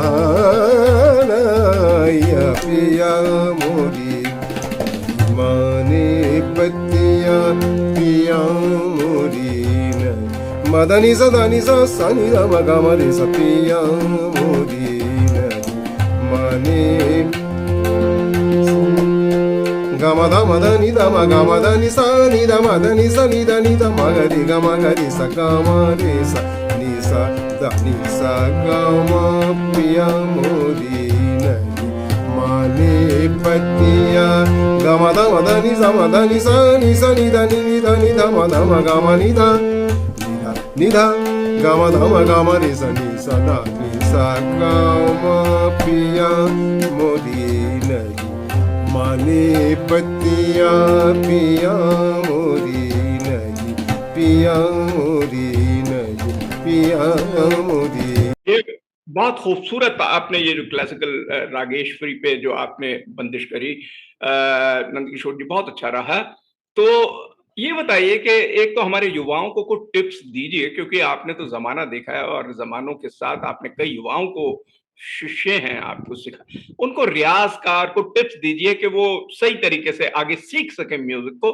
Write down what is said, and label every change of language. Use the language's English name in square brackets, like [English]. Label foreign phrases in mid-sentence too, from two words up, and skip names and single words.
[Hindi] कानैया, पिया मोरी माने बत्तिया, पिया मोरी नहीं मदनी सदानी सा सनी द मगमरे सा, पिया मोरी नहीं माने गमद मदनी द मगमदनी सा नि द मदनी सा नि द मगरी गमगरी सा गमरे सा नि सा द नि सा गम, पिया मोरी नहीं माने बत्तिया, गमद मदनी सा नि सा नि द मद मगम नि द गमद मगम रे सा नि सा द नि सा गम, पिया मोरी नहीं माने बत्तिया, पिया मोरी नहीं, पिया मोरी नहीं, पिया मोरी। एक बहुत खूबसूरत आपने ये जो क्लासिकल रागेश्वरी पे जो आपने बंदिश करी नंदकिशोर जी, बहुत अच्छा रहा। तो ये बताइए कि एक तो हमारे युवाओं को कुछ टिप्स दीजिए, क्योंकि आपने तो जमाना देखा है और जमानों के साथ आपने कई युवाओं को शिष्य हैं, आपको सिखा, उनको रियाजकार को टिप्स दीजिए कि वो सही तरीके से आगे सीख सके म्यूजिक को।